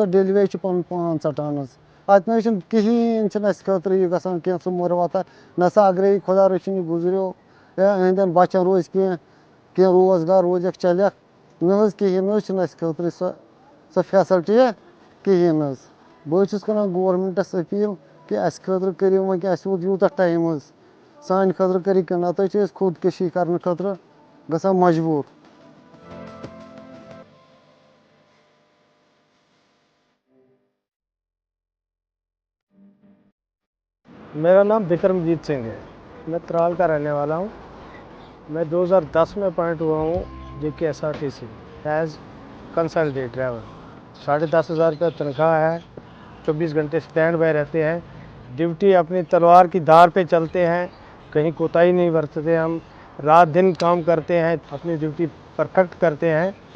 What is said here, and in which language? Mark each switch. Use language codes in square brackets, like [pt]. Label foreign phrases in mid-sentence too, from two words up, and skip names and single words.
[ks] ڈیلی ویج چھِ پَنُن پان ژَٹان حظ اَتہِ نہٕ حظ چھِنہٕ کِہیٖنۍ چھِنہٕ اَسہِ خٲطرٕ یہِ گژھان کینٛہہ سُہ مُروَتا نہ سا اگرَے یہِ خۄدا رٔچھِنۍ یہِ گُزریو یا یِہٕنٛدٮ۪ن بَچَن روزِ کینٛہہ روزگار روزٮ۪کھ چَلٮ۪کھ نہ حظ کِہیٖنۍ نہ حظ چھِنہٕ اَسہِ خٲطرٕ سۄ فیسَلٹیہ کِہیٖنۍ نہٕ حظ بہٕ حظ چھُس کَران گورمٮ۪نٛٹَس أپیٖل کہِ اَسہِ خٲطرٕ کٔرِو وۄنۍ کہِ اَسہِ ووت یوٗتاہ ٹایم حظ سانہِ خٲطرٕ کٔرِو کینٛہہ نَتہٕ حظ چھِ أسۍ خودکٔشی کَرنہٕ خٲطرٕ گژھان مجبوٗر. [ur] میرا نام بکرمجیت سنگھ ہے میں ترال کا رہنے والا ہوں میں 2010 میں اپوائنٹ ہوا ہوں JKSRTC [en] ایز کنسلٹنٹ ڈرائیور [ur] 10,500 روپیہ تنخواہ ہے 24 گھنٹے [en] اسٹینڈ بائی [ur] رہتے ہیں ڈیوٹی اپنی تلوار کی دھار پہ چلتے ہیں کہیں کوتاہی نہیں برتتے ہم رات دن کام کرتے ہیں اپنی ڈیوٹی پرفیکٹ کرتے ہیں.